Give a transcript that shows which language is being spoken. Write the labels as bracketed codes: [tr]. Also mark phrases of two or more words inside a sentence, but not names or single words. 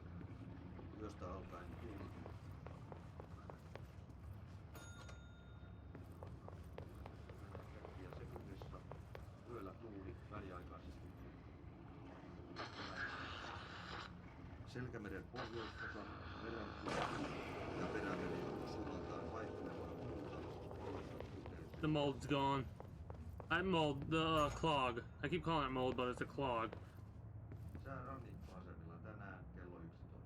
[fi] Yöstä alkaen tuuli metriä sekunnissa. Yöllä tuuli väliaikaisesti. Selkämeren pohjoisosa, merenkulku ja perämeri suunnaltaan vaihtelemaan tuulta 3–6. [en] The mold's gone. The clog. I keep calling it mold, but it's a clog. [fi] Sää rannikkoasemilla tänään kello 11.